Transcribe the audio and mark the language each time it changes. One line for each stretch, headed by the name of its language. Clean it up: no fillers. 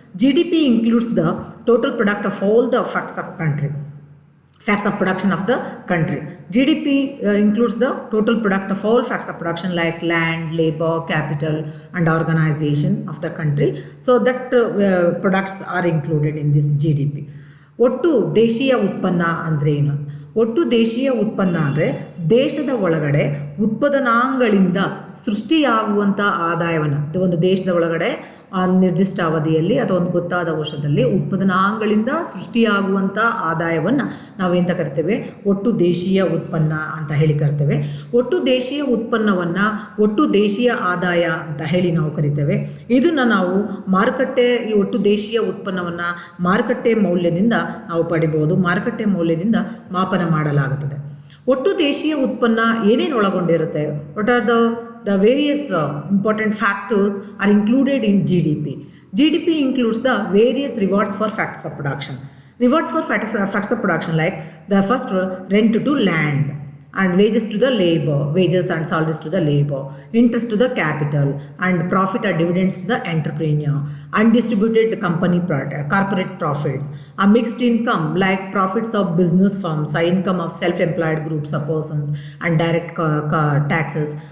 English: GDP includes the total product of all the facts of production of the country. GDP includes the total product of all facts of production like land, labor, capital and organization of the country. So that products are included in this GDP.
Kannada: ಒಟ್ಟು ದೇಶೀಯ ಉತ್ಪನ್ನ ಅಂದರೆ ಏನು? ಒಟ್ಟು ದೇಶೀಯ ಉತ್ಪನ್ನ ಅಂದರೆ ದೇಶದ ಒಳಗಡೆ ಉತ್ಪಾದನಾಂಗಗಳಿಂದ ಸೃಷ್ಟಿಯಾಗುವಂಥ ಆದಾಯವನ್ನು, ಒಂದು ದೇಶದ ಒಳಗಡೆ ನಿರ್ದಿಷ್ಟ ಅವಧಿಯಲ್ಲಿ ಅಥವಾ ಒಂದು ಗೊತ್ತಾದ ವರ್ಷದಲ್ಲಿ ಉತ್ಪಾದನಾಂಗಗಳಿಂದ ಸೃಷ್ಟಿಯಾಗುವಂಥ ಆದಾಯವನ್ನು ನಾವೆಂತ ಕರಿತೇವೆ? ಒಟ್ಟು ದೇಶೀಯ ಉತ್ಪನ್ನ ಅಂತ ಹೇಳಿ ಕರಿತೇವೆ. ಒಟ್ಟು ದೇಶೀಯ ಉತ್ಪನ್ನವನ್ನು ಒಟ್ಟು ದೇಶೀಯ ಆದಾಯ ಅಂತ ಹೇಳಿ ನಾವು ಕರಿತೇವೆ. ಇದನ್ನು ನಾವು ಈ ಒಟ್ಟು ದೇಶೀಯ ಉತ್ಪನ್ನವನ್ನು ಮಾರುಕಟ್ಟೆ ಮೌಲ್ಯದಿಂದ ನಾವು ಪಡಿಬೋದು, ಮಾರುಕಟ್ಟೆ ಮೌಲ್ಯದಿಂದ ಮಾಪನ ಮಾಡಲಾಗುತ್ತದೆ. ಒಟ್ಟು ದೇಶೀಯ ಉತ್ಪನ್ನ ಏನೇನು ಒಳಗೊಂಡಿರುತ್ತೆ?
English: What are the the various important factors are included in GDP. GDP includes the various rewards for factors of production. Rewards for factors of production, like the first rent to land, and wages to the labor, wages and salaries to the labor, interest to the capital, and profit or dividends to the entrepreneur, undistributed company corporate profits, a mixed income like profits of business firms, a income of self-employed groups of persons, and direct taxes.